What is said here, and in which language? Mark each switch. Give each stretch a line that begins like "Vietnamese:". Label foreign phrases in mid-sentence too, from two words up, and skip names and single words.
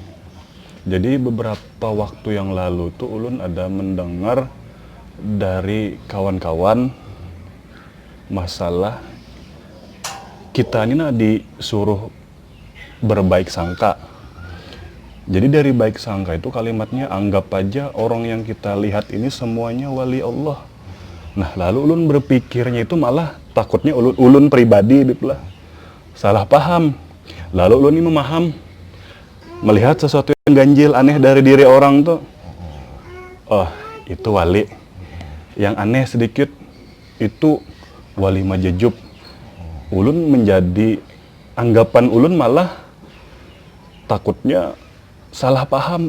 Banjar: Jadi beberapa waktu yang lalu tuh ulun ada mendengar dari kawan-kawan masalah kita ini disuruh berbaik sangka.
Indonesian: Jadi dari baik sangka itu kalimatnya anggap aja orang yang kita lihat ini semuanya wali Allah.
Banjar: Nah lalu ulun berpikirnya itu malah takutnya ulun pribadi lah salah paham. Lalu ulun ini memaham melihat sesuatu yang ganjil aneh dari diri orang tuh.
Indonesian: Oh itu wali. Yang aneh sedikit itu wali majejub.
Banjar: Ulun menjadi anggapan ulun malah takutnya salah paham.